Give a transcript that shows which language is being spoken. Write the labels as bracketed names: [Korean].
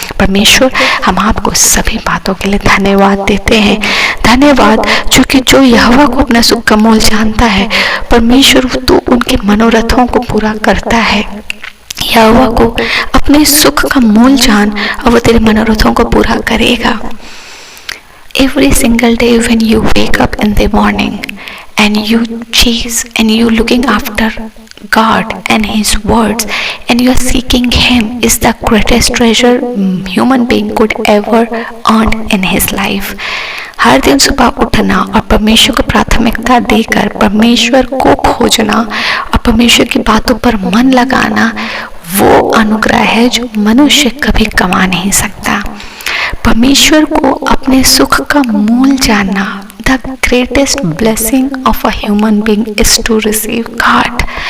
[Hindi] परमेश्वर हम आपको सभी बातों के लिए धन्यवाद देते हैं। धन्यवाद क्योंकि जो यहोवा को अपना सुख का मोल जानता है, परमेश्वर तो उनके मनोरथों को पूरा करता है। यहोवा को अपने सुख का मोल जान और वो तेरे मनोरथों को पूरा करेगा। [English] Every single day when you wake up in the morning and you chase and you looking after God and His words, and you are seeking Him, is the greatest treasure human being could ever earn in his life. [Hindi] हर दिन सुबह उठना और परमेश्वर को प्राथमिकता देकर परमेश्वर को खोजना और परमेश्वर की बातों पर मन लगाना वो अनुग्रह है जो मनुष्य कभी कमा नहीं सकता। परमेश्वर को अपने सुख का मूल जानना, [English] The greatest blessing of a human being is to receive God.